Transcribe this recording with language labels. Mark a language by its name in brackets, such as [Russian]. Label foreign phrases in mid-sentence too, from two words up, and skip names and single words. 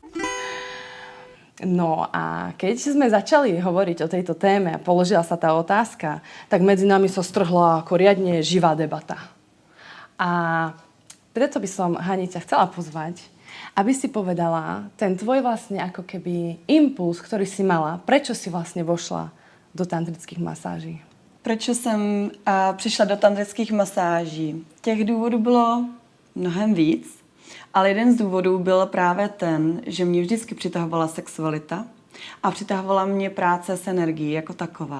[Slovak] No a keď sme začali hovoriť o tejto téme a položila sa tá otázka, tak medzi nami sa strhla ako riadne živá debata. A preto by som, Hani, ťa chcela pozvať, aby si povedala ten tvoj vlastne ako keby impuls, ktorý si mala, prečo si vlastne vošla do tantrických masáží. [Czech] Proč jsem přišla do tantrických masáží? Těch důvodů bylo mnohem víc, ale jeden z důvodů byl právě ten, že mě vždycky přitahovala sexualita a přitahovala mě práce s energií jako taková.